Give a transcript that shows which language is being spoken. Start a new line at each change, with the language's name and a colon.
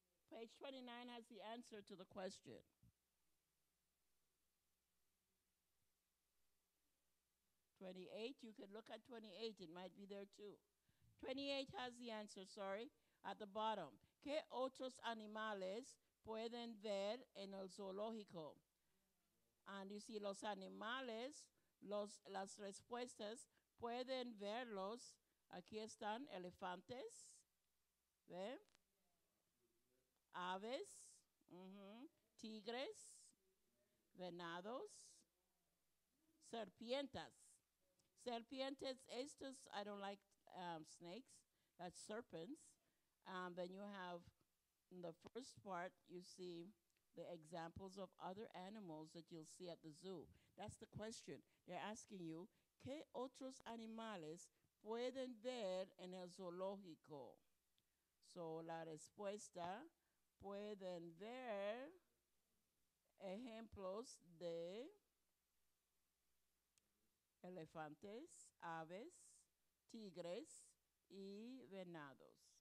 English: Page 29 has the answer to the question. You could look at 28. It might be there too. 28 has the answer, sorry, at the bottom.
Spanish: ¿Qué otros animales pueden ver en el zoológico?
English: And you see
Spanish: los animales, las respuestas, pueden verlos. Aquí están elefantes, ¿ve? Aves, tigres, venados, serpientes. Serpientes, estos,
English: I don't like snakes. That's serpents. Then you have, in the first part, you see the examples of other animals that you'll see at the zoo. That's the question. They're asking you,
Spanish: ¿qué otros animales pueden ver en el zoológico? So, la respuesta, pueden ver ejemplos de elefantes, aves, tigres, y venados.